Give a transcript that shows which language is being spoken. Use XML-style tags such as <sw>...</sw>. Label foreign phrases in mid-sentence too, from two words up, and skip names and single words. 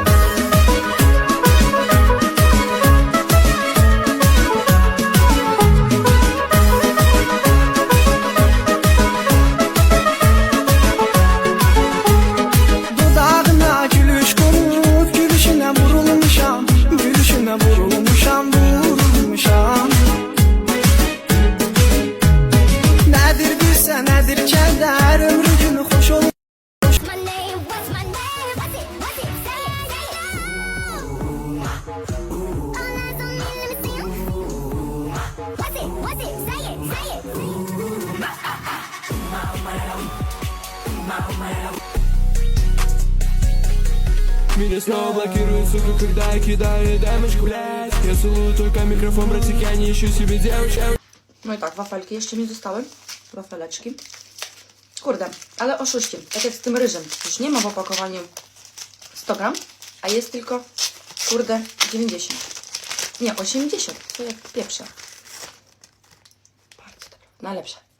<az>Dudağına gülüş konup gülüşüne vurulmuşam, gülüşüne vurulmuşam, vurulmuşam. Nedir bilse nedir keder, ömrü günü hoş olur.</az> <en>What's my name? What's my name? What's it? What's it? Say it, say it. All eyes on me, let me see 'em. What's it? What's it? Say it, say it.</en> <ru>Меня снова блокируют, сука, когда я кидаю дамочку, блядь. Я целую только микрофон, братик, я не ищу себе девочек.</ru> <pl>No i tak, wafelki jeszcze mi zostały. Wafeleczki. Kurde, ale oszuści. Tak jak z tym ryżem. Już nie ma w opakowaniu 100 gram, a jest tylko, kurde, 90. Nie, 80. To jak pieprze. Bardzo dobre. Najlepsze.</pl>